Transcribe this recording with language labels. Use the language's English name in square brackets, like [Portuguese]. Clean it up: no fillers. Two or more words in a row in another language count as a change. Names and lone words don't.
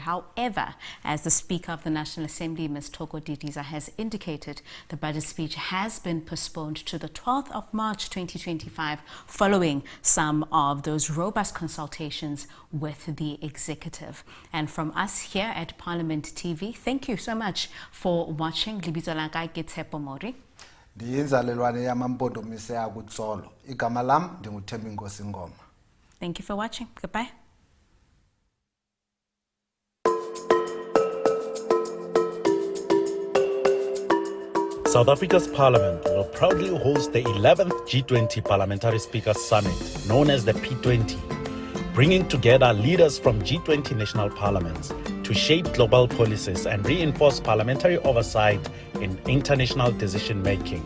[English] However, as the Speaker of the National Assembly, Ms. Thoko Didiza, has indicated, the budget speech has been postponed to the 12th of March 2025, following some of those robust consultations with the executive. And from us here at Parliament TV, thank you so much for watching. [Southern Sotho] Libito laka ke Tshepo Mori. [Xhosa] Ndiyinzalelwane yamampondomise akutsolo. Igama lam ndinguThembi Nkosi Ngoma. [English] Thank you for watching. Goodbye. South Africa's Parliament will proudly host the 11th G20 Parliamentary Speakers Summit, known as the P20, bringing together leaders from G20 national parliaments to shape global policies and reinforce parliamentary oversight in international decision-making.